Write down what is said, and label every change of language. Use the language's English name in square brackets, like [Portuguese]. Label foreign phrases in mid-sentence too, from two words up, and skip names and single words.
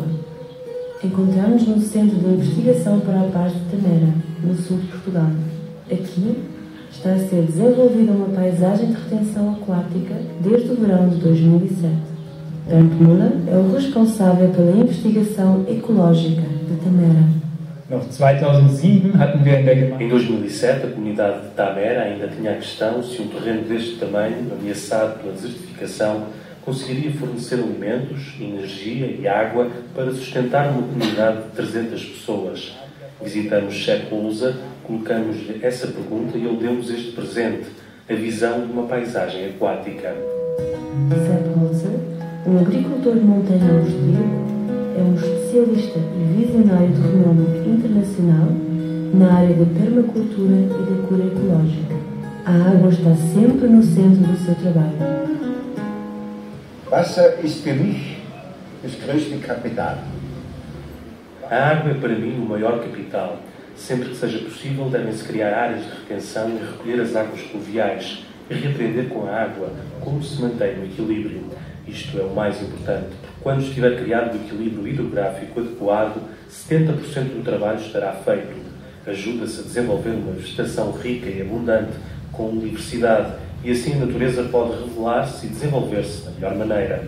[Portuguese] Encontramos-nos no Centro de Investigação para a Paz de Tameira, no sul de Portugal. Aqui está a ser desenvolvida uma paisagem de retenção aquática desde o verão de 2007. Bernd Müller é o responsável pela investigação ecológica de Tameira. [German] Noch 2007 hatten wir in der Gemeinde. [Portuguese] Em 2007, a comunidade de Tameira ainda tinha a questão se um terreno deste tamanho, ameaçado pela desertificação, conseguiria fornecer alimentos, energia e água para sustentar uma comunidade de 300 pessoas. Visitamos Sepp Holzer, colocamos-lhe essa pergunta e ele deu-nos este presente, a visão de uma paisagem aquática. Sepp Holzer, um agricultor de montanha austríaco, é um especialista e visionário de renome internacional na área da permacultura e da cura ecológica. A água está sempre no centro do seu trabalho. [German] Wasser ist für mich das größte Kapital. [Portuguese] A água é para mim o maior capital. Sempre que seja possível, devem-se criar áreas de retenção e recolher as águas pluviais e reaprender com a água como se mantém o equilíbrio. Isto é o mais importante, porque quando estiver criado o equilíbrio hidrográfico adequado, 70% do trabalho estará feito. Ajuda-se a desenvolver uma vegetação rica e abundante, com diversidade, e assim a natureza pode revelar-se e desenvolver-se da melhor maneira.